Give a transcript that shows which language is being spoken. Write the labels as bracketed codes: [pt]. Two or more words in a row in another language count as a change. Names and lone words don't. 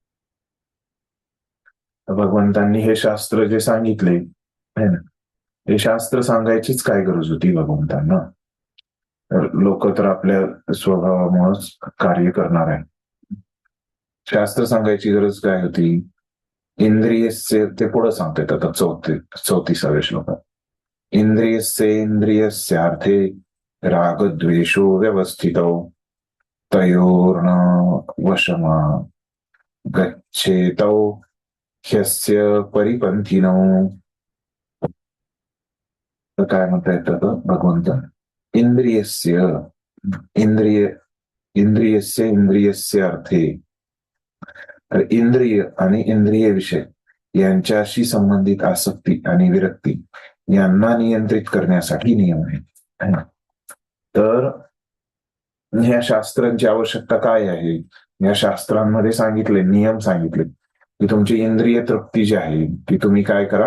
[mr] भगवंतांनी हे शास्त्र जे सांगितले, हे शास्त्र सांगायचीच काय गरज होती भगवंतांना? तर लोक तर आपल्या स्वभावामुळेच कार्य करणार आहे. शास्त्र सांगायची गरज काय होती? इंद्रियस्य ते पुढे सांगतात आता 34व्या श्लोकात. [sa] इंद्रियस्येन्द्रियस्यार्थे रागद्वेषो व्यवस्थितौ तयोर्न वशमा गच्छेतौ ह्यस्य परिपंथिनौ. [mr] तर काय म्हणता येतं भगवंत? [sa] इंद्रियस्य इंद्रिय इंद्रियस्य इंद्रियस्य अर्थे. [mr] तर इंद्रिय आणि इंद्रिय विषय यांच्याशी संबंधित आसक्ती आणि विरक्ती यांना नियंत्रित करण्यासाठी नियम आहे. तर ह्या शास्त्रांची आवश्यकता काय आहे? या शास्त्रांमध्ये सांगितले, नियम सांगितले की तुमची इंद्रिय तृप्ती जी आहे ती तुम्ही काय करा?